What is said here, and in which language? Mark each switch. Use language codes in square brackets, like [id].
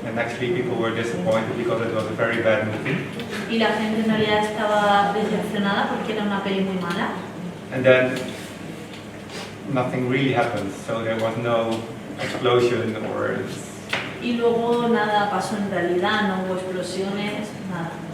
[en] and actually people were disappointed because it was a very bad movie. [es] y la gente en realidad estaba decepcionada porque era una peli muy mala. [en] And then nothing really happened, so there was no explosion or [es] Y luego nada pasó en realidad, no hubo explosiones, nada.